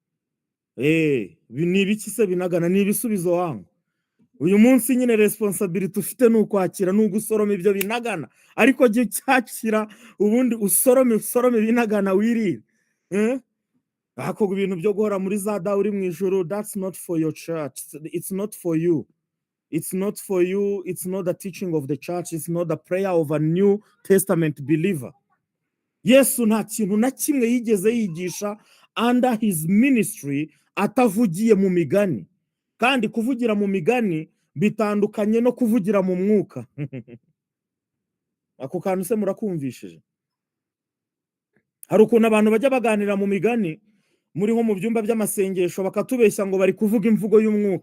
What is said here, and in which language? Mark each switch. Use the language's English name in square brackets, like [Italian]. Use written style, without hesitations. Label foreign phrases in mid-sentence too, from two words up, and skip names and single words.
[Kinyarwanda] Ni ibiki se binagana? Ni ibisubizo wangu. Uyu munsi nyine responsibility ufite ni ukwakira, ni ugusoroma ibyo binagana, ariko jye cyakira ubundi usorome binagana wirire. Ako ibintu byo guhora muri za dawe uri mu ijuru, [English] that's not for your church. It's not for you. It's not for you. It's not the teaching of the church. It's not the prayer of a New Testament believer. [Kinyarwanda] Yesu nta kintu na kimwe yigeze yigisha [English] under his ministry [Kinyarwanda] atavugiye mu migani. Kandi kuvugira mu migani bitandukanye no kuvugira mu mwuka. Ako kantu se murakumvishije? Hari ukuntu abantu bajya baganira mu migani muri nko mu byumba by'amasengesho bakatubeshya ngo bari kuvuga imvugo y'umwuka.